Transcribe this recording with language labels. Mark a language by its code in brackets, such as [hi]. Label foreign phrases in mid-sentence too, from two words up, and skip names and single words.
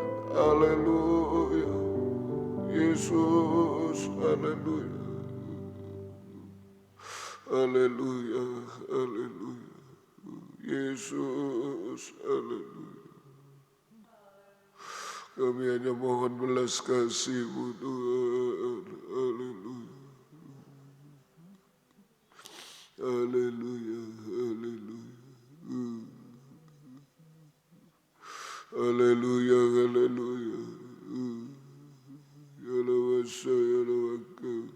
[id] Haleluya. Yesus, haleluya. Haleluya, haleluya. Yesus, haleluya. Kami hanya mohon belas kasih-Mu Tuhan. Haleluya. Haleluya, haleluya. Haleluya, haleluya. Yalawasa, yalawaka.